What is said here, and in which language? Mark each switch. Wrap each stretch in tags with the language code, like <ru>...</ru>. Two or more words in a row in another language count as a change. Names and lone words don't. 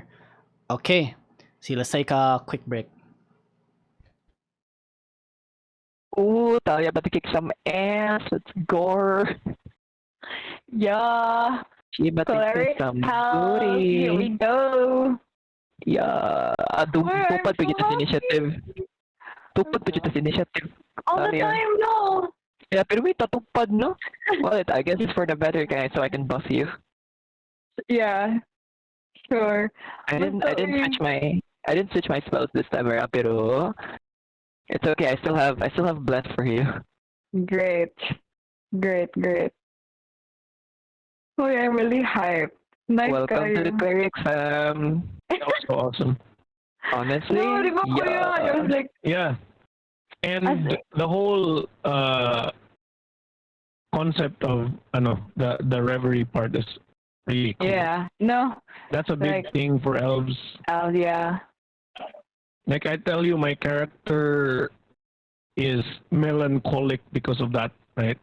<en>Okay, see, let's take a quick break. Ooh, Thal'lia about to kick some ass. Let's gore. Yeah. She about to kick Cleric some house. Here we booty. go. Yeah. Where are</en> <hil>Tupad pa you kita sa initiative. Tupad pa kita sa initiative.</hil> <en>All the Thal'lia. time, no. Yeah, pero wait, tatupad, no? Well, I guess it's for the better guy, so I can buff you. Yeah. Sure. I didn't switch my spells this time around, pero it's okay. I still have bless for you. Great. Great. Oh, yeah, I'm really hyped. Nice Welcome to the guy. cleric fam. That was so awesome. Honestly, No,</en> <tl>di ba ko yun?</tl> <en>I was like, Yeah. And the whole concept of the reverie part is really cool. yeah. No. That's a big Like- thing for elves. Yeah. Like I tell you, my character is melancholic because of that, right?</en>